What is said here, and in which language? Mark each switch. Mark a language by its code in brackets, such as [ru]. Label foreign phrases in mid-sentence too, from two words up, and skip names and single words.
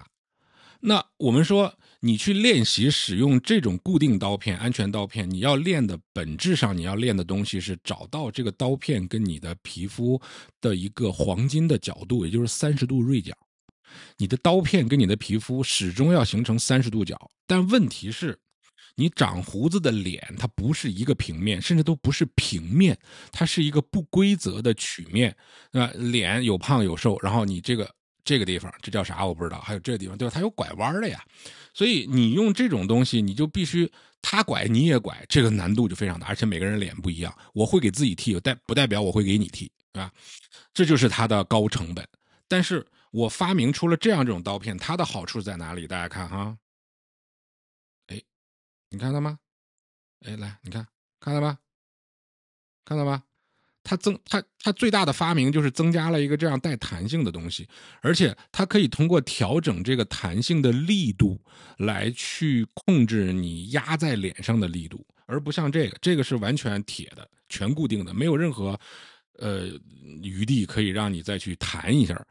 [zh] 那我們說，你去練習使用這種固定刀片、安全刀片，你要練的本質上，你要練的東西是找到這個刀片跟你的皮膚的一個黃金的角度，也就是30度銳角。你的刀片跟你的皮膚始終要形成30度角，但問題是，你長鬍子的臉，它不是一個平面，甚至都不是平面，它是一個不規則的曲面。臉有胖有瘦，然後你這個地方，這叫啥我不知道，還有這個地方，对吧？它有拐彎的呀。所以你用這種東西，你就必須他拐你也拐，這個難度就非常大，而且每個人臉不一樣。我會給自己剃，不代表我會給你剃，對吧？這就是它的高成本。但是我發明出了這种刀片，它的好處在哪裡？大家看哈。你看到吗？来，你看到吧？看到吧？它最大的发明就是增加了一個這樣帶彈性的東西，而且它可以通過調整這個彈性的力度來去控制你壓在臉上的力度，而不像這個是完全鐵的，全固定的，沒有任何餘地可以讓你再去彈一下。